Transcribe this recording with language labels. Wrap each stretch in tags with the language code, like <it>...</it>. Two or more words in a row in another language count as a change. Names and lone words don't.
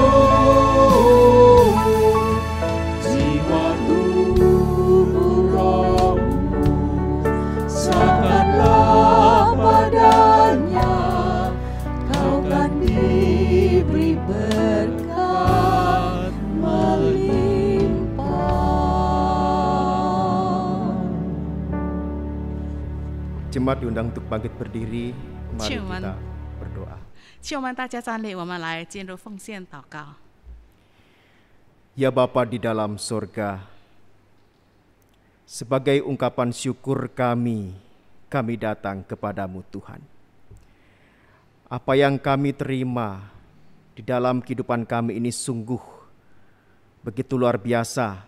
<id>Jiwa tubuh rohmu serahkanlah padanya, kau kan diberi berkat melimpah. Jemaat diundang untuk bangkit berdiri. Mari Cuman. kita berdoa.</id> <zh>请我们大家站立，我们来进入奉献祷告。</zh> <id>Ya Bapa di dalam sorga, sebagai ungkapan syukur kami datang kepadamu Tuhan. Apa yang kami terima di dalam kehidupan kami ini sungguh begitu luar biasa.</id>